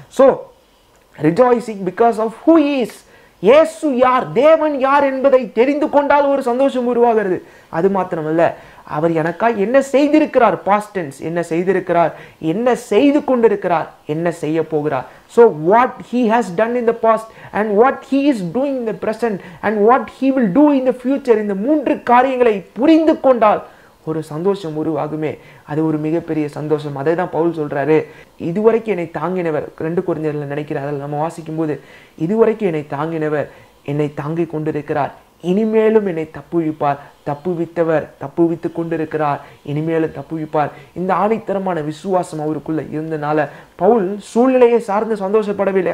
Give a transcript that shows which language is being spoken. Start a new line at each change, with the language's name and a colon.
English: So rejoicing because of who he is.
Tamil: இயேசு யார், தேவன் யார் என்பதை தெரிந்து கொண்டால் ஒரு சந்தோஷம் உருவாகிறது. அது மாத்திரமல்ல, அவர் எனக்காக என்ன செய்திருக்கிறார், பாஸ்ட் டென்ஸ், என்ன செய்திருக்கிறார், என்ன செய்து கொண்டிருக்கிறார், என்ன செய்ய போகிறார்.
English: So what he has done in the past and what he is doing in the present and what he will do in the future,
Tamil: இந்த மூன்று காரியங்களை புரிந்து கொண்டால் ஒரு சந்தோஷம் உருவாகுமே. அது ஒரு மிகப்பெரிய சந்தோஷம். அதை தான் பவுல் சொல்றாரு, இதுவரைக்கும் என்னை தாங்கினவர், 2 கொரிந்தியர்ல நினைக்கிறார், அதில் நம்ம வாசிக்கும் போது இதுவரைக்கும் என்னை தாங்கினவர் என்னை தாங்கிக் கொண்டிருக்கிறார், இனிமேலும் என்னை தப்புவிப்பார், தப்புவித்தவர் தப்புவித்து கொண்டிருக்கிறார், இனிமேலும் தப்புவிப்பார். இந்த ஆணித்தரமான விசுவாசம் அவருக்குள்ள இருந்தனால பவுல் சூழ்நிலையை சார்ந்து சந்தோஷப்படவில்லை.